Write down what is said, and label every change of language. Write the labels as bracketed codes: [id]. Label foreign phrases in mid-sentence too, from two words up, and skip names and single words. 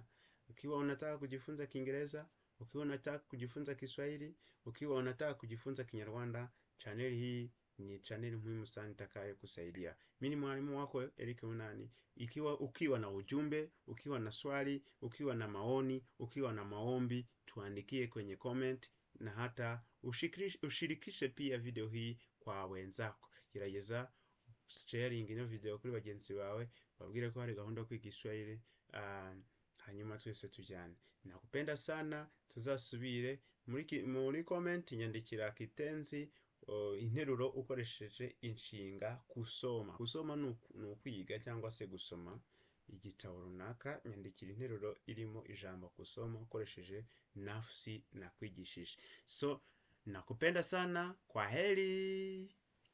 [sw] Ukiwa unataka kujifunza Kiingereza, ukiwa unataka kujifunza Kiswahili, ukiwa unataka kujifunza Kinyarwanda, channel hii ni channel muhimu sana itakayo kusaidia. Mimi ni mwalimu wako Eric Unani. Ukiwa na ujumbe, ukiwa na swali, ukiwa na maoni, ukiwa na maombi, tuandikie kwenye comment, na hata ushirikishe pia video hii kwa wenzako. [rw] Gerageza sharing ino video kuri bagenzi bawe, babwire ko hari gahunda yo kwiga Kiswahili, hanyuma twese tujyane. [sw] Nakupenda sana. [rw] Tuzasubire muri comment nyandikira kitenzi interuro ukoresheje inshinga kusoma. Kusoma ni ukwiga cyangwa se gusoma. igitabo runaka, nyandikira interuro irimo ijambo kusoma ukoresheje nafsi nakwigishije. [sw] So nakupenda sana, kwa heri.